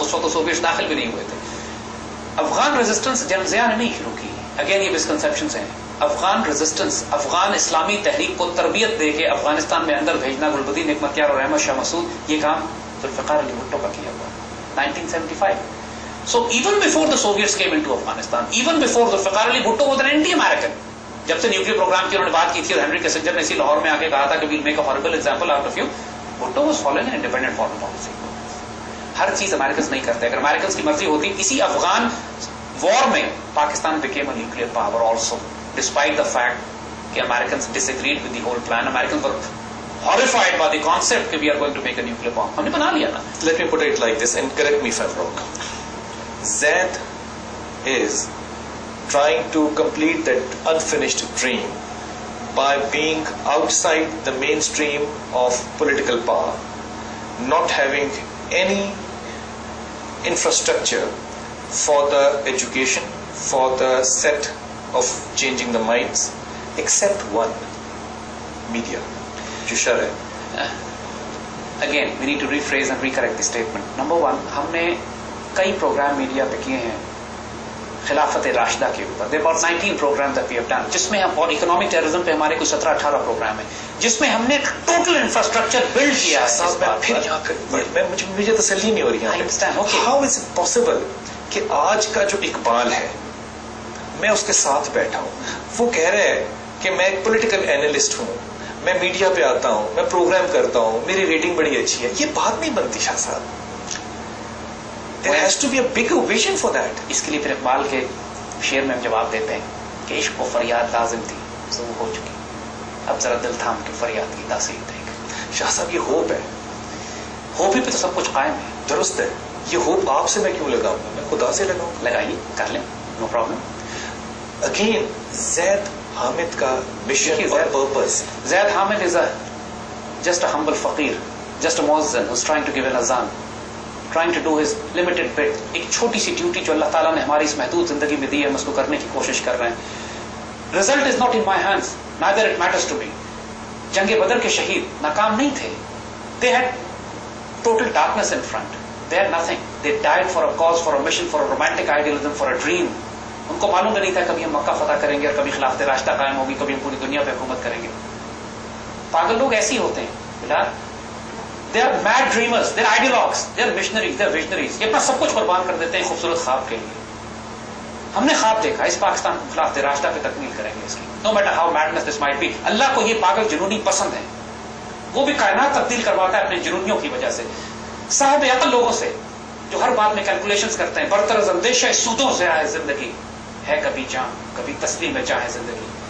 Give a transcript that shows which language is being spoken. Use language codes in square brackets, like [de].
[ur] اس وقت تو سوویٹس داخل بھی نہیں ہوئے تھے. افغان ریزسٹنس جنرل ضیاء نے نہیں شروع کی. اگین یہ مسکنسپشنز ہیں. افغان ریزسٹنس، افغان اسلامی تحریک کو تربیت دے کے افغانستان میں اندر بھیجنا، گلبدین حکمتیار اور احمد شاہ مسعود، یہ کام ذوالفقار علی بھٹو کا کیا ہوا 1975. [en] So even before the Soviets came into Afghanistan, even before Zulfikar Ali Bhutto was an anti-American. [ur] جب سے نیوکلیر پروگرام کی انہوں نے بات کی تھی اور ہینری کسنجر نے اسی لاہور میں آ کے کہا تھا کہ [en] we'll make a horrible example out of you, Bhutto was following an independent foreign policy. [ur] ہر چیز امریکنز نہیں کرتے. اگر امریکنز کی مرضی ہوتی، اسی افغان وار میں Pakistan [en] became a nuclear power also, despite the fact [ur] کہ [en] Americans disagreed with the whole plan. Americans were horrified by the concept [ur] کہ [en] we are going to make a nuclear bomb. [ur] ہم نے بنا لیا نا. [en] Let me put it like this and correct me if I'm wrong. Zed is trying to complete that unfinished dream by being outside the mainstream of political power, not having any infrastructure for the education, for the set of changing the minds, except one, media, [ur] jo shar hai. [en] Again, we need to rephrase and recorrect the statement. [ur] Number one, ہم نے کئی programme media پہ کیے ہیں خلافت راشدہ کے اوپر. [en] There are about 19 programs that we have done, [ur] جس میں ہم، اور اکنامک ٹیررزم پہ ہمارے کوئی 17-18 پروگرام ہیں جس میں ہم نے ٹوٹل انفراسٹرکچر بلڈ کیا ہے. مجھے تسلی نہیں ہو رہی ہے. [en] how is it possible [ur] کہ آج کا جو اقبال ہے، میں اس کے ساتھ بیٹھا ہوں، وہ کہہ رہا ہے کہ میں ایک پولیٹیکل اینالسٹ ہوں، میں میڈیا پہ آتا ہوں، میں پروگرام کرتا ہوں، میری ریٹنگ بڑی اچھی ہے. یہ بات نہیں بنتی شاہ صاحب. [en] There has to be a bigger vision for that. [ur] اس کے لیے پھر اقبال کے شعر میں ہم جواب دیتے ہیں کہ عشق و فریاد لازم تھی، ضرور ہو چکی، اب ذرا دل تھام کے فریاد کی تاثیر دے گا. شاہ صاحب یہ ہوپ ہے. ہوپ ہی پہ تو سب کچھ قائم ہے. درست ہے. یہ ہوپ آپ سے میں کیوں لگاؤں گا؟ میں خدا سے لگاؤں. لگائیے، کر لیں، نو پرابلم. اگین زید حامد کا مشن اور purpose. Zaid Hamid is [en] just a humble فقیر، just a muazzin who's trying to give an azan, trying to do his limited bit. [ur] ایک چھوٹی سی ڈیوٹی جو اللہ تعالیٰ نے ہماری اس محدود زندگی میں دی ہے، ہم اس کو کرنے کی کوشش کر رہے ہیں. [en] Result is not in my hands, neither it matters to me. [ur] جنگ بدر کے شہید ناکام نہیں تھے. [en] They had total darkness in front. They had nothing. They died for a cause, for a mission, for a romantic idealism, for a dream. [ur] ان کو معلوم نہیں تھا کبھی ہم مکہ فتح کریں گے اور کبھی خلافت راشدہ قائم ہوگی، کبھی ہم پوری دنیا پہ حکومت کریں گے. پاگل لوگ ایسے ہی ہوتے ہیں بلال. [en] They are mad dreamers, they are ideologues, they are missionaries, they are visionaries. [ur] یہ اپنا سب کچھ قربان کر دیتے ہیں خوبصورت خواب کے لیے. ہم نے خواب دیکھا اس پاکستان کو خلافت راشدہ پہ تکمیل کریں گے اس کی. [en] No matter how madness this might be. [ur] اللہ کو یہ پاگل جنونی پسند ہے. وہ بھی کائنات تبدیل کرواتا ہے اپنے جنونیوں کی وجہ سے. صاحب عقل لوگوں سے جو ہر بات میں کیلکولیشنز کرتے ہیں. برطرز اندیشہ سودوں سے آئے زندگی ہے کبھی جان کبھی تسلیم میں چاہے زندگی.